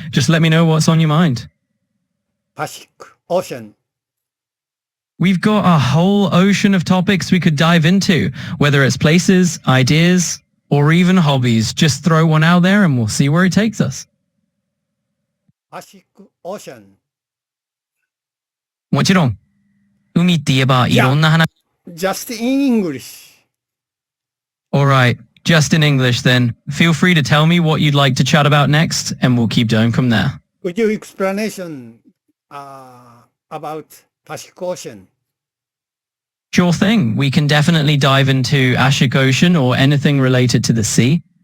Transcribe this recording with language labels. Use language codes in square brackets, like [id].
[en] Just let me know what's on your mind. Pacific Ocean. We've got a whole ocean of topics we could dive into, whether it's places, ideas, or even hobbies. Just throw one out there and we'll see where it takes us. Pacific Ocean. [ja] もちろん、海って言えばいろんな話。 [en] Just in English. Alright, just in English then. Feel free to tell me what you'd like to chat about next and we'll keep going from there. Could you explanation about Pacific Ocean? Sure thing. We can definitely dive into Arctic Ocean or anything related to the sea.